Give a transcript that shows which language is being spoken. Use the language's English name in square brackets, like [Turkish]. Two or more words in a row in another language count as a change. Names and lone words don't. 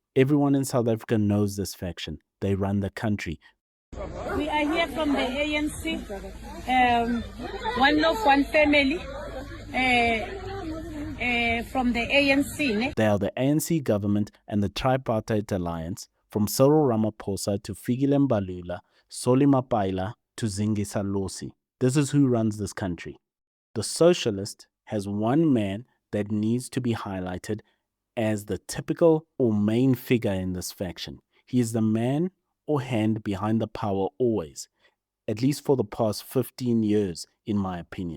[English] Everyone in South Africa knows this faction. They run the country. We are here from the ANC, one love, one family, from the ANC. Ne? They are the ANC government and the tripartite alliance, from Cyril Ramaphosa to Fikile Mbalula, Solly Mapaila to Zingisa Losi. This is who runs this country. The Socialist has one man that needs to be highlighted as the typical or main figure in this faction. He is the man or hand behind the power always, at least for the past 15 years, in my opinion.